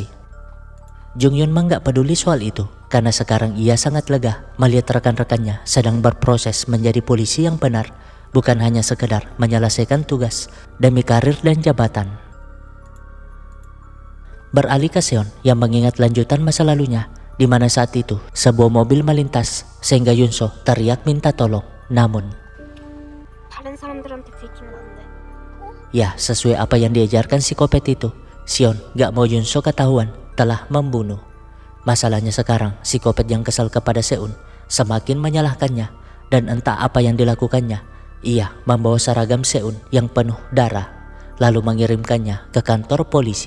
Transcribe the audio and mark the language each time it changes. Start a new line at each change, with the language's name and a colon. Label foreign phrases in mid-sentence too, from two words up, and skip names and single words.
Indonesian: Jungyun mah gak peduli soal itu karena sekarang ia sangat lega melihat rekan-rekannya sedang berproses menjadi polisi yang benar, bukan hanya sekedar menyelesaikan tugas demi karir dan jabatan. Beralih ke Seon yang mengingat lanjutan masa lalunya di mana saat itu sebuah mobil melintas sehingga Yunso teriak minta tolong. Namun,
Korean: 다른 사람들한테 들킨다는데.
Indonesian: ya sesuai apa yang diajarkan psikopat itu, Seon gak mau Yunso ketahuan telah membunuh. Masalahnya sekarang psikopat yang kesal kepada Seun semakin menyalahkannya dan entah apa yang dilakukannya. Ia membawa seragam Seun yang penuh darah lalu mengirimkannya ke kantor polisi.